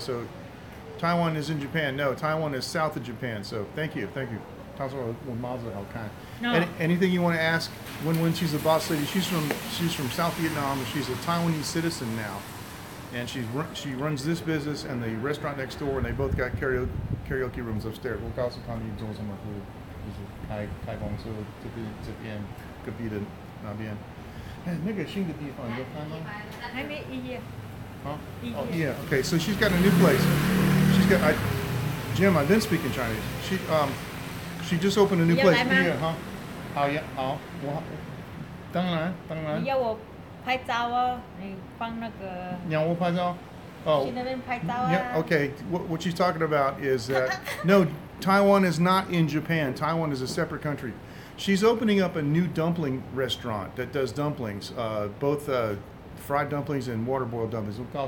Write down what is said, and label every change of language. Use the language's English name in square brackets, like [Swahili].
[English] So Taiwan is in Japan. No, Taiwan is south of Japan. So thank you. [Chinese] 她说我帽子好看。 [English] No. Anything you want to ask? When she's the boss lady, she's from South Vietnam. She's a Taiwanese citizen now, and she runs this business and the restaurant next door. And they both got karaoke rooms upstairs. [Chinese] 我告诉他们做什么服务，就是开公司这边隔壁的那边。哎，那个新的地方你有看吗？还没一页。 [English] Huh? Oh yeah. Okay, so she's got a new place. She's got Jim. I've been speaking Chinese. She just opened a new place. Yeah, huh? [Chinese] 好呀，好，我当然。你要我拍照哦，你放那个。你要我拍照？Oh. 去那边拍照啊。 [English] Yeah. Okay. What she's talking about is that no, Taiwan is not in Japan. Taiwan is a separate country. She's opening up a new dumpling restaurant that does dumplings, both fried dumplings and water boiled dumplings.